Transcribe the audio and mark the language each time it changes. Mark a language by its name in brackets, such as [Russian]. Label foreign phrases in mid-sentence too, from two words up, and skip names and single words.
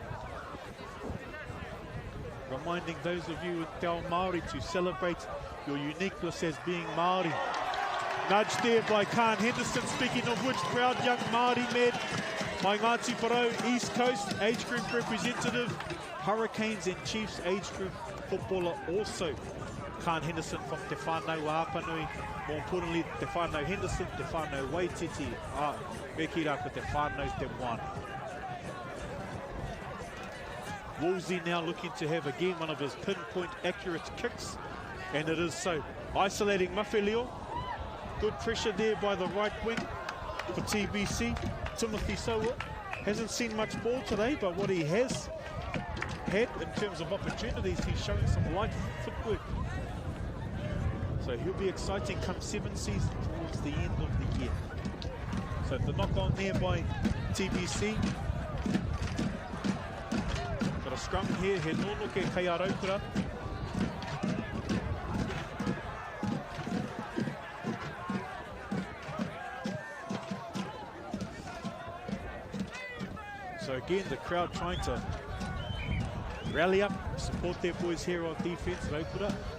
[English] Reminding those of you in Te Ao Māori to celebrate your uniqueness as being Māori. Nudge there by Khan Henderson, speaking of which, proud young Māori man, my Ngāti Porou, East Coast, age group representative, Hurricanes and Chiefs age group footballer also. Khan Henderson from Te Whānau Āpanui, more importantly, Te Whānau Henderson, Te Whānau Waititi, Beki Raka Te Whānau Te Moana. Woolsey now looking to have again one of his pinpoint accurate kicks, and it is so. Isolating Mawheleo. Good pressure there by the right wing for TBC. Timothy Sowa hasn't seen much ball today, but what he has had in terms of opportunities, he's showing some light footwork. So he'll be exciting come 7 seasons towards the end of the year. So the knock on there by TBC. Got a scrum here, [Māori] he nonoke kai a Rotorua. [English] So again, the crowd trying to rally up, support their boys here on defense, Rotorua.